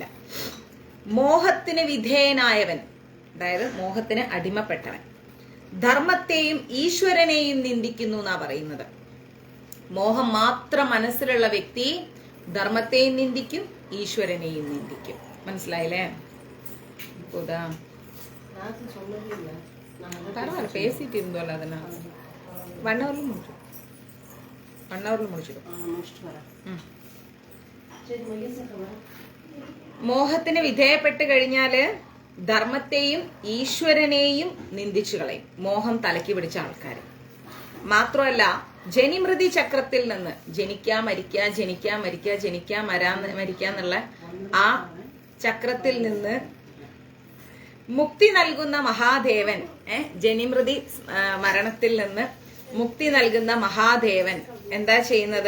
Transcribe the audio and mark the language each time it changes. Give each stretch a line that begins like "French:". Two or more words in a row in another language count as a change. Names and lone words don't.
Malayalam: മോഹത്തിന് വിധേയനായവൻ, അതായത് മോഹത്തിന് അടിമപ്പെട്ടവൻ, ധർമ്മത്തെയും ഈശ്വരനെയും നിന്ദിക്കുന്നു എന്നാ പറയുന്നത്. മോഹം മാത്രം മനസ്സിലുള്ള വ്യക്തി ധർമ്മത്തെയും നിന്ദിക്കും, ഈശ്വരനെയും നിന്ദിക്കും. മനസ്സിലായില്ലേ?
Tamil: பரவாயில்ல, பேசிட்டு இருந்தோம்ல, அதனால 1 hourல முடிச்சிடும்.
Malayalam: മോഹത്തിന് വിധേയപ്പെട്ട് കഴിഞ്ഞാല് ധർമ്മത്തെയും ഈശ്വരനെയും നിന്ദിച്ചു കളയും. മോഹം തലയ്ക്ക് പിടിച്ച ആൾക്കാർ മാത്രമല്ല, ജനിമൃതി ചക്രത്തിൽ നിന്ന് ജനിക്കാ മരിക്കുക, ജനിക്കാ മരിക്കുക, ജനിക്കാ മരിക്കുക എന്നുള്ള ആ ചക്രത്തിൽ നിന്ന് മുക്തി നൽകുന്ന മഹാദേവൻ, ജനിമൃതി മരണത്തിൽ നിന്ന് മുക്തി നൽകുന്ന മഹാദേവൻ എന്താ ചെയ്യുന്നത്?